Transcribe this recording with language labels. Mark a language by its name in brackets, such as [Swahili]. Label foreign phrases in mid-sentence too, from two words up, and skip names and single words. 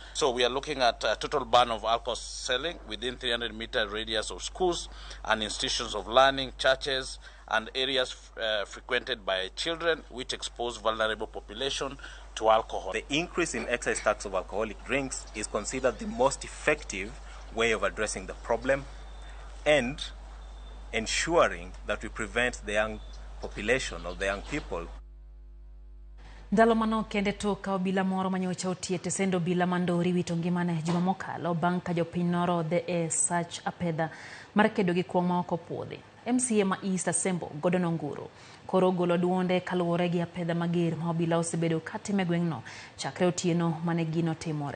[English] So we are looking at a total ban of alcohol selling within 300-meter radius of schools and institutions of learning, churches, and areas frequented by children which expose vulnerable population to alcohol. The increase in excise tax of alcoholic drinks is considered the most effective way of addressing the problem and ensuring that we prevent the young population or the young people. [Luo (Kenya and Tanzania)] Ndalo mano kende toka obila moro manyocha otiete sendo obila mandori wito ngimane juma mokalo bang' ka jopiny norodhe e sach apedha mar kedo gi kuong' ma ok opuodhi. MCA ma East Asembo Gordon Onguru koro golo duonde kaluwore gi apedha mager ma obila osebedo katime gweng'no chakre otieno mane gino timore.